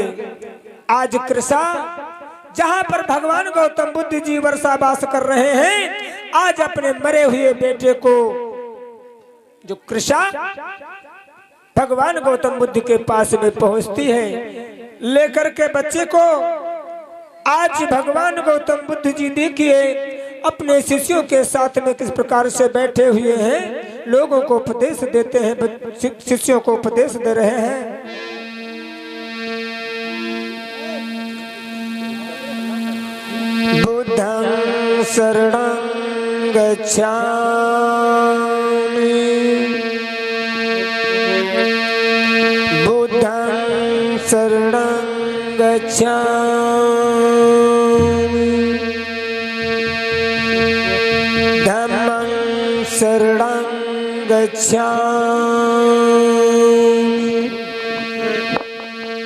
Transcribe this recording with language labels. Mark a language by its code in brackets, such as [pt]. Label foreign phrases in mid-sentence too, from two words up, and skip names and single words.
[hi] आज कृषा जहां पर भगवान गौतम बुद्ध जी वर्षावास कर रहे हैं, आज अपने मरे हुए बेटे को जो कृषा भगवान गौतम बुद्ध के पास में पहुंचती है लेकर के बच्चे को। आज भगवान गौतम बुद्ध जी देखिए अपने शिष्यों के साथ में किस प्रकार से बैठे हुए हैं, लोगों को उपदेश देते हैं, शिष्यों को उपदेश दे रहे हैं। [pi] बुद्धं शरणं गच्छामि, बुद्धं शरणं गच्छामि, धम्मं शरणं गच्छामि,